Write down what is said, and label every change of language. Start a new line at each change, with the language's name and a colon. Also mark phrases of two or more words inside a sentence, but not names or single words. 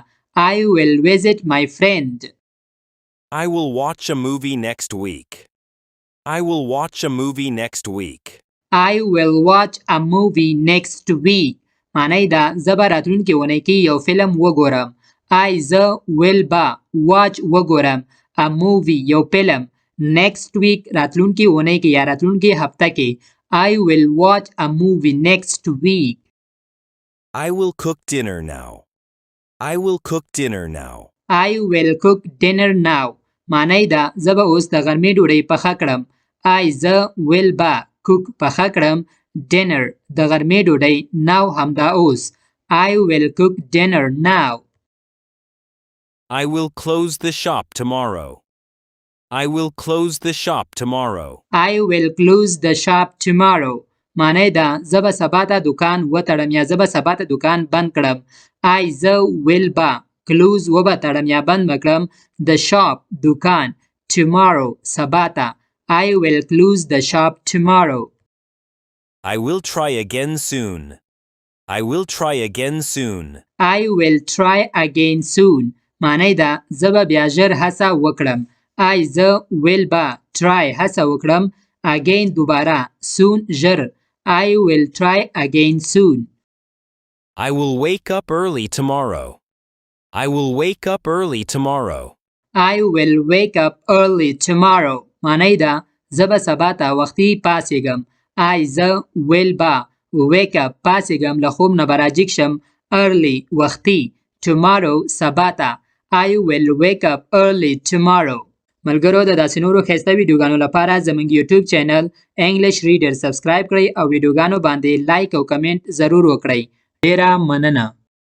English: I will visit my friend. I will watch a movie next week. I will watch a movie next week. I will watch a movie next week.
Pashto: معنی دا زه به راتلونکې اونۍ کې یو فلم وګورم. زه will به watch وګورم
English: a movie
Pashto: یو فلم
English: next week
Pashto: راتلونکې اونۍ کې یا راتلونکې هفته کې.
English: I will watch a movie next week. I will cook dinner now. I will cook dinner now. I will cook dinner now.
Pashto: معنی دا زه به اوس د غرمې ډوډۍ پخه کړم. زه will به cook پخه کړم dinner د غرمې ډوډۍ now همدا اوس.
English: I will cook dinner now. I will close the shop tomorrow. I will close the shop tomorrow. I will close the shop tomorrow.
Pashto: معنی ده زه به سبا ته دکان وتړم یا زه به سبا ته دکان بند کړم. زه will به close وبه تړم یا بند به کړم
English: the shop
Pashto: دکان tomorrow سبا ته.
English: I will close the shop tomorrow. I will try again soon. I will try again soon. I will try again soon.
Pashto: معنی ده زه به بیا ژر هڅه وکړم. زه will به try هڅه وکړم again دوباره soon ژر.
English: I will try again soon. I will wake up early tomorrow. I will wake up early tomorrow. I will wake up early tomorrow.
Pashto: معنی ده زه به سبا ته وختي پاڅېږم. زه will به
English: wake up
Pashto: پاڅېږم له خوب نه به راجګ شم early وختي tomorrow سبا ته.
English: I will wake up early tomorrow.
Pashto: ملګرو د داسې نورو ښایسته ویډیوګانو لپاره زموږ یوټیوب چینل انګلیش ریډر سبسکرایب کړئ او ویډیوګانو باندې لایک او کمنټ ضرور وکړئ. ډیره مننه.